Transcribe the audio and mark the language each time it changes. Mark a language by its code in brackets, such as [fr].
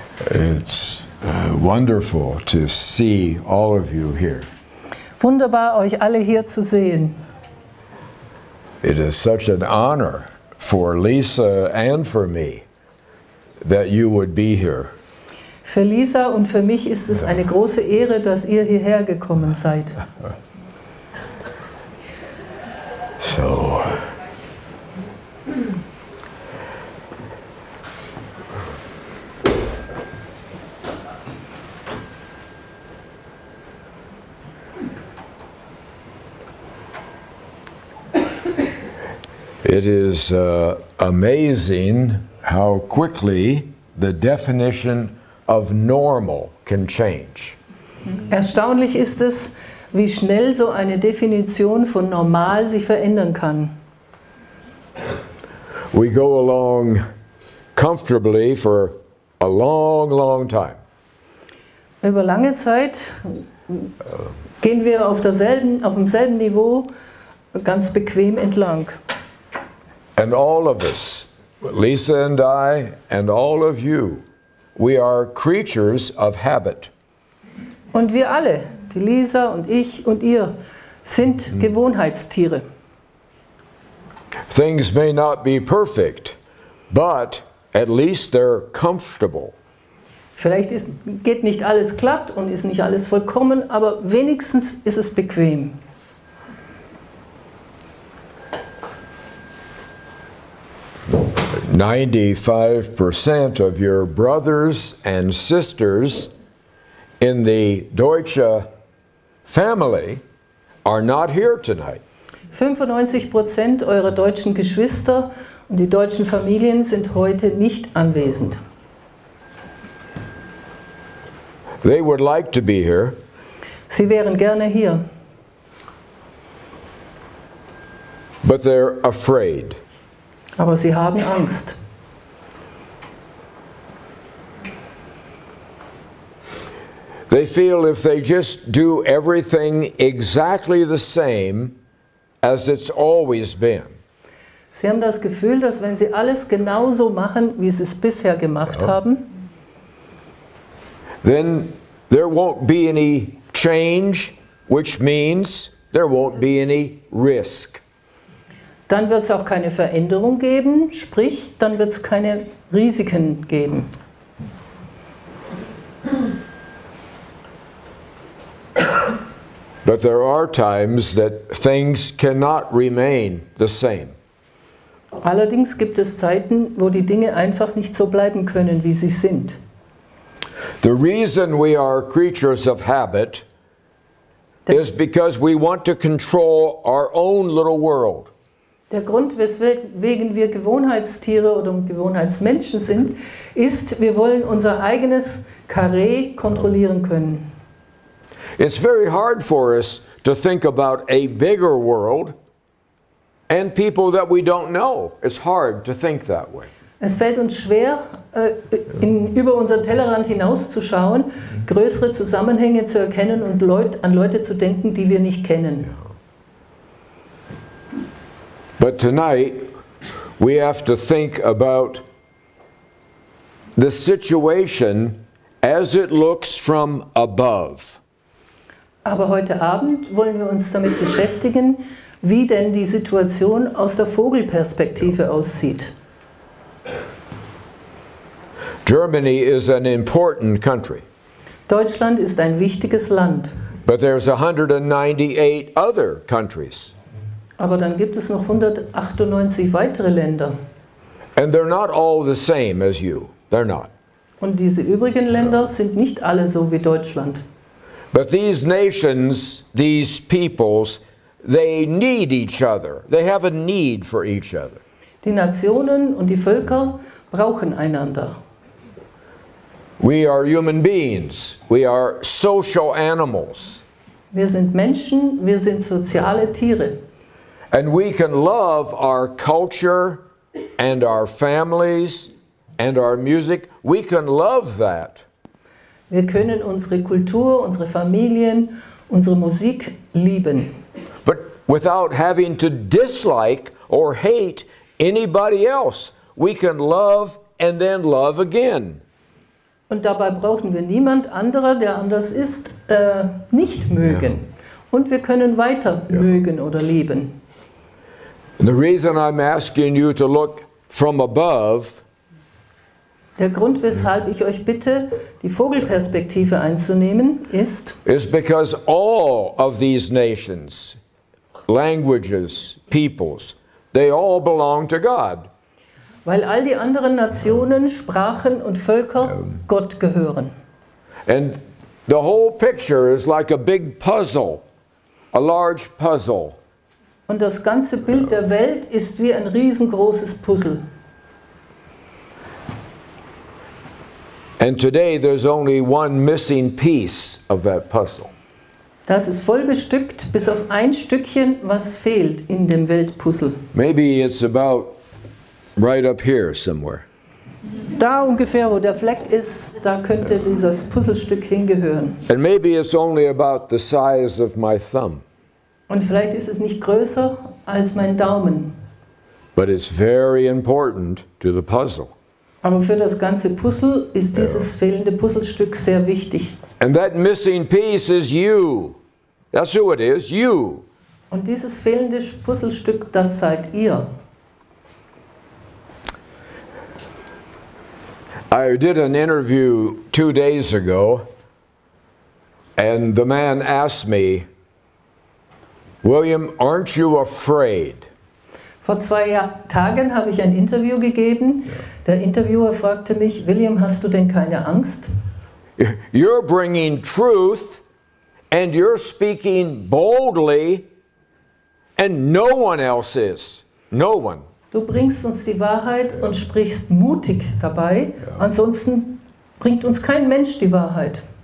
[en] It's wonderful to see all of you here. [de] Wunderbar, euch alle hier zu sehen. [en] It is such an honor for Lisa and for me that you would be here. [de] Für Lisa und für mich ist es eine große Ehre, dass ihr hierher gekommen seid. [en] So, it is amazing how quickly the definition of normal can change. [de] Erstaunlich ist es, wie schnell so eine Definition von normal sich verändern kann. [en] We go along comfortably for a long, long time. [de] Über lange Zeit gehen wir auf demselben Niveau ganz bequem entlang. [en] And all of us, Lisa and I, and all of you, we are creatures of habit. [de] Und wir alle, die Lisa und ich und ihr, sind Gewohnheitstiere. [en] Things may not be perfect, but at least they're comfortable. [de] Vielleicht geht nicht alles glatt und ist nicht alles vollkommen, aber wenigstens ist es bequem. [en] "95% of your brothers and sisters in the Deutsche family are not here tonight." [de] 95% eurer deutschen Geschwister und die deutschen Familien sind heute nicht anwesend. [en] They would like to be here. [de] Sie wären gerne hier. [en] But they're afraid. [de] Aber sie haben Angst. [en] They feel if they just do everything exactly the same as it's always been. [de] Sie haben das Gefühl, dass wenn sie alles genauso machen, wie sie es bisher gemacht haben, [en] then there won't be any change, which means there won't be any risk. [de] dann wird es auch keine Veränderung geben, sprich, dann wird es keine Risiken geben. [en] But there are times that things cannot remain the same. [de] Allerdings gibt es Zeiten, wo die Dinge einfach nicht so bleiben können, wie sie sind. [en] The reason we are creatures of habit is because we want to control our own little world. [de] Der Grund, weswegen wir Gewohnheitstiere oder Gewohnheitsmenschen sind, ist, wir wollen unser eigenes Karree kontrollieren können. [en] It's very hard for us to think about a bigger world and people that we don't know. It's hard to think that way. [de] Es fällt uns schwer, über unseren Tellerrand hinauszuschauen, größere Zusammenhänge zu erkennen und an Leute zu denken, die wir nicht kennen. [en] But tonight, we have to think about the situation as it looks from above. [de] Aber heute Abend wollen wir uns damit beschäftigen, wie denn die Situation aus der Vogelperspektive aussieht. [en] Germany is an important country. [de] Deutschland ist ein wichtiges Land. [en] But there's 198 other countries. [de] Aber dann gibt es noch 198 weitere Länder. [en] And they're not all the same as you. They're not. [de] Und diese übrigen Länder sind nicht alle so wie Deutschland. [en] But these nations, these peoples, they need each other. They have a need for each other. [de] Die Nationen und die Völker brauchen einander. [en] We are human beings. We are social animals. [de] Wir sind Menschen, wir sind soziale Tiere. [en] And we can love our culture and our families and our music. We can love that. [de] Wir können unsere Kultur, unsere Familien, unsere Musik lieben. [en] But without having to dislike or hate anybody else. We can love and then love again. [de] Und dabei brauchen wir niemand anderer, der anders ist, nicht mögen. Und wir können weiter mögen oder lieben. [en] And the reason I'm asking you to look from above, [de] der Grund, weshalb ich euch bitte, die Vogelperspektive einzunehmen, ist [en] because all of these nations, languages, peoples, they all belong to God. [de] Weil all die anderen Nationen, Sprachen und Völker Gott gehören. [en] And the whole picture is like a big puzzle, a large puzzle. [de] Und das ganze Bild der Welt ist wie ein riesengroßes Puzzle. [en] And today there's only one missing piece of that puzzle. [de] Das ist voll bestückt, bis auf ein Stückchen, was fehlt in dem Weltpuzzle. [en] Maybe it's about right up here somewhere. [de] Da ungefähr, wo der Fleck ist, da könnte dieses Puzzlestück hingehören. [en] And maybe it's only about the size of my thumb. [de] Und vielleicht ist es nicht größer als mein Daumen. [en] But it's very important to the puzzle. [de] Aber für das ganze Puzzle ist dieses fehlende Puzzlestück sehr wichtig. [en] And that missing piece is you. That's who it is, you. [de] Und dieses fehlende Puzzlestück, das seid ihr. [en] I did an interview 2 days ago, and the man asked me, William, aren't you afraid? [de] Vor 2 Tagen habe ich ein Interview gegeben. Der Interviewer fragte mich, William, hast du denn keine Angst? [en] You're bringing truth, and you're speaking boldly, and no one else is. No one. [de] Du bringst uns die Wahrheit und sprichst mutig dabei, ansonsten bringt uns kein Mensch die Wahrheit.